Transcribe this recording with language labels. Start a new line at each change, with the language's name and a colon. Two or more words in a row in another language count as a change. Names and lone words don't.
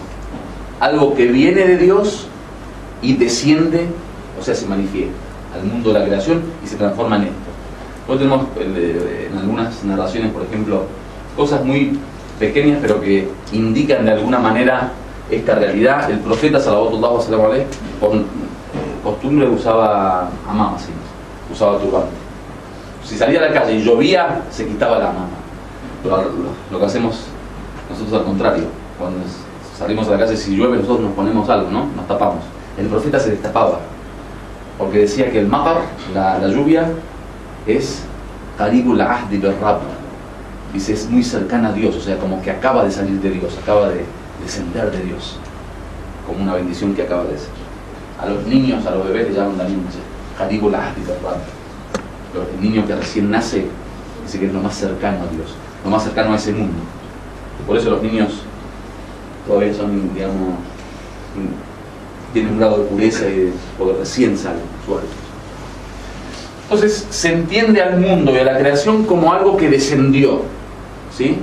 Spanish: Algo que viene de Dios y desciende, o sea, se manifiesta al mundo de la creación y se transforma en esto. Nosotros tenemos en algunas narraciones, por ejemplo, cosas muy pequeñas pero que indican de alguna manera esta realidad. El profeta
Arabic: صلى الله عليه
Spanish: por costumbre usaba amama, ¿sí? Usaba turbante. Si salía a la calle y llovía, se quitaba la amama. Pero lo que hacemos nosotros al contrario, cuando salimos a la calle, si llueve nosotros nos ponemos algo, ¿no? Nos tapamos. El profeta se destapaba porque decía que el matar, la lluvia, es
Arabic: قريب العهد بالرب.
Spanish: Dice, es muy cercana a Dios, o sea, como que acaba de salir de Dios, acaba de descender de Dios, como una bendición que acaba de ser. A los niños, a los bebés le llaman también
Arabic: قريب العهد بالرب.
Spanish: el niño que recién nace, dice que es lo más cercano a Dios, lo más cercano a ese mundo. Por eso los niños todavía son, digamos, tienen un grado de pureza porque recién salen su alma. Entonces se entiende al mundo y a la creación como algo que descendió, ¿sí?